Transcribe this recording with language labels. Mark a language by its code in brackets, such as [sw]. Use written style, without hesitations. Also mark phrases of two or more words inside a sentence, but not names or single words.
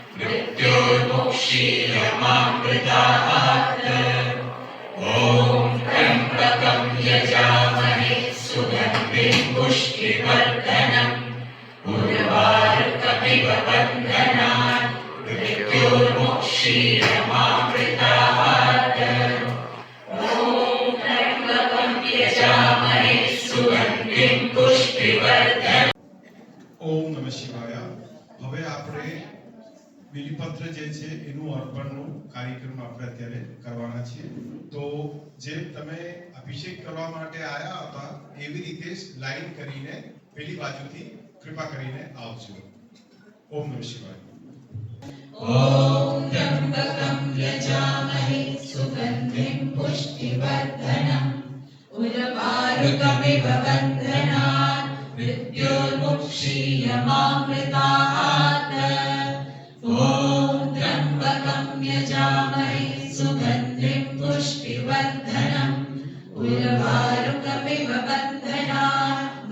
[sa] मृत्योर्मुक्षीयमामृतात् ॐ त्र्यम्बकं यजामहे सुगन्धिं पुष्टिवर्धनम् उर्वारुकमिव बन्धनात् मृत्योर्मुक्षीयमामृतात् ॐ त्र्यम्बकं यजामहे सुगन्धिं पुष्टिवर्धनम्। ઓમ નમઃ શિવાય. [gu] હવે આપણે બિલીપત્ર જે છે એનું અર્પણનું કાર્યક્રમ આપણે અત્યારે કરવાના છીએ. તો જે તમે અભિષેક કરવા માટે આવ્યા હતા એવી રીતે જ લાઈન કરીને પેલી બાજુથી કૃપા કરીને આવજો. [sa] ઓમ નમઃ શિવાય. ॐ त्र्यम्बकं यजामहे सुगन्धिं पुष्टिवर्धनम् उर्वारुकमिव बन्धनात् मृत्योर्मुक्षीयमामृतात् ॐ त्र्यम्बकं यजामहे सुगन्धिं पुष्टिवर्धनम् उर्वारुकमिव बन्धनात्